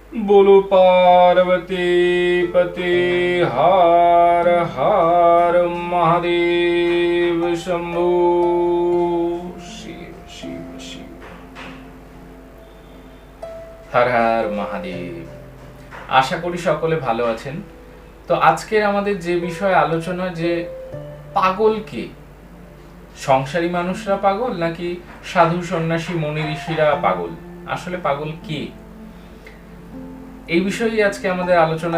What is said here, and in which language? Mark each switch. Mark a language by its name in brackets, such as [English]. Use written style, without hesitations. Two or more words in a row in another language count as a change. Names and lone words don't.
[Hindi] बोलो पार्वती पते हर हर महादेव शंभु शिव शिव शिव हर हर महादेव। [Bangla] আশা করি সকলে ভালো আছেন। তো আজকের আমাদের যে বিষয়ে আলোচনা, যে পাগল কে, সংসারী মানুষরা পাগল নাকি সাধু সন্ন্যাসী মনি ঋষিরা পাগল? আসলে পাগল কে, এই বিষয়েই আজকে আমাদের আলোচনা।